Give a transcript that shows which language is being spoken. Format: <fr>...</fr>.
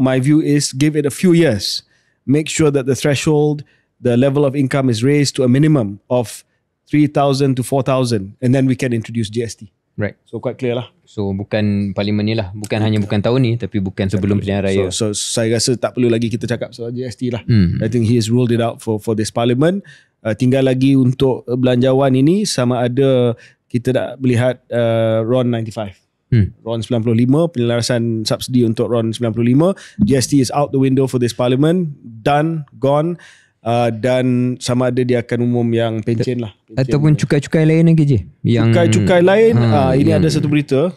<en>My view is give it a few years, make sure that the threshold, the level of income is raised to a minimum of 3,000 to 4,000 and then we can introduce GST. Right. So quite clear lah.</en> <ms>So bukan parlimen ni lah, bukan tahun ni, tapi bukan sebelum pilihan raya. So saya rasa tak perlu lagi kita cakap soal GST lah.</ms> <en>I think he has ruled it out for this parliament.</en> <ms>Tinggal lagi untuk belanjawan ini sama ada kita nak melihat RON 95. RON 95, penyelarasan subsidi untuk RON 95.</ms> <en>GST is out the window for this parliament. Done, gone.</en> <ms>Dan sama ada dia akan umum yang pencen lah. Ataupun cukai-cukai lain lagi je. Cukai lain, ini ada satu berita.</ms>